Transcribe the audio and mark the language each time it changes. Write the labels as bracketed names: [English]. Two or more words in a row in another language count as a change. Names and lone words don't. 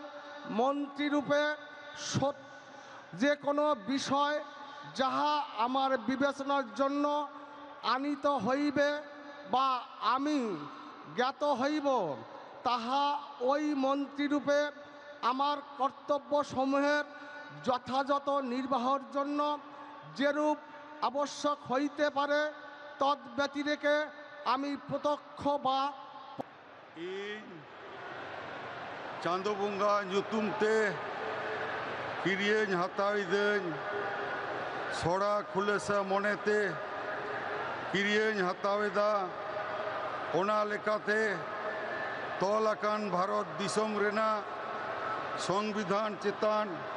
[Bangla] মন্ত্রীরূপে যে কোনো বিষয় যাহা আমার বিবেচনার জন্য আনিত হইবে বা আমি জ্ঞাত হইব, তাহা ওই মন্ত্রীরূপে আমার কর্তব্যসমূহের যথাযথ নির্বাহের জন্য যেরূপ আবশ্যক হইতে পারে তদ্ব্যতিরেকে আমি প্রত্যক্ষ বা [Santali] চাঁদো বঙ্গা ᱧᱩᱛᱩᱢᱛᱮ ᱠᱤᱨᱤᱭᱟᱹᱧ ᱦᱟᱛᱟᱣᱤᱫᱟᱹᱧ ᱥᱚᱲᱟ ᱠᱷᱩᱞᱟᱹᱥᱟ ᱢᱚᱱᱮᱛᱮ ᱠᱤᱨᱤᱭᱟᱹᱧ ᱦᱟᱛᱟᱣᱮᱫᱟ ᱚᱱᱟ ᱞᱮᱠᱟᱛᱮ ᱛᱚᱞ ᱟᱠᱟᱱ ᱵᱷᱟᱨᱚᱛ ᱫᱤᱥᱚᱢ ᱨᱮᱱᱟᱜ ᱥᱚᱝᱵᱤᱫᱷᱟᱱ ᱪᱮᱛᱟᱱ